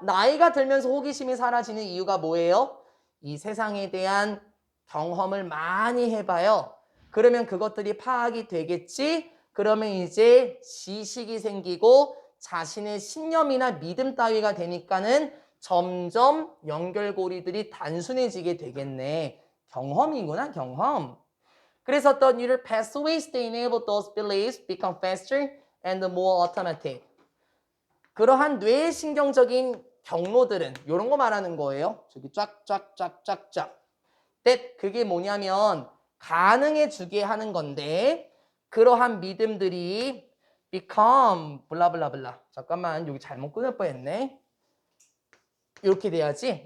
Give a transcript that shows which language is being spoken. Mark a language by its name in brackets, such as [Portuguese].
[Korean] 나이가 들면서 호기심이 사라지는 이유가 뭐예요? 이 세상에 대한 경험을 많이 해봐요. 그러면 그것들이 파악이 되겠지? 그러면 이제 지식이 생기고 자신의 신념이나 믿음 따위가 되니까는 점점 연결고리들이 단순해지게 되겠네. 경험이구나, 경험. [English] 그래서 the neural pathways they enable those beliefs become faster and more automatic. [Korean] 그러한 뇌신경적인 경로들은 이런 거 말하는 거예요. 저기 쫙쫙쫙쫙쫙. that 그게 뭐냐면 가능해 주게 하는 건데 그러한 믿음들이 become 블라블라블라. 잠깐만 여기 잘못 끊을 뻔했네. 이렇게 돼야지.